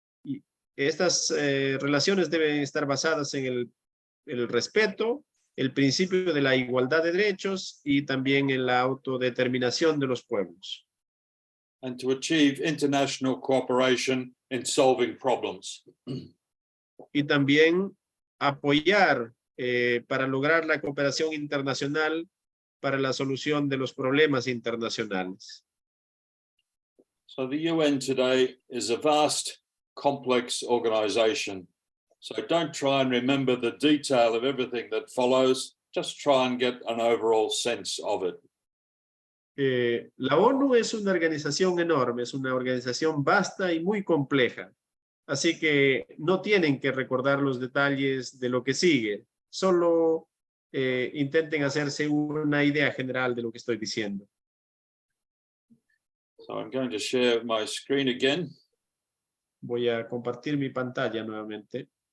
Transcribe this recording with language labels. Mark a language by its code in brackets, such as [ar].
[es] Y estas relaciones deben estar basadas en el respeto, el principio de la igualdad de derechos y también en la autodeterminación de los pueblos. [en] And to achieve international cooperation in solving problems. [es] Y también apoyar para lograr la cooperación internacional para la solución de los problemas internacionales. [en] So the UN today is a vast, complex organization. So don't try and remember the detail of everything that follows. Just try and get an overall sense of it. [es] La ONU es una organización enorme, es una organización vasta y muy compleja. Así que no tienen que recordar los detalles de lo que sigue. Solo intenten hacerse una idea general de lo que estoy diciendo. [en] So I'm going to share my screen again. [es] Voy a compartir mi pantalla nuevamente.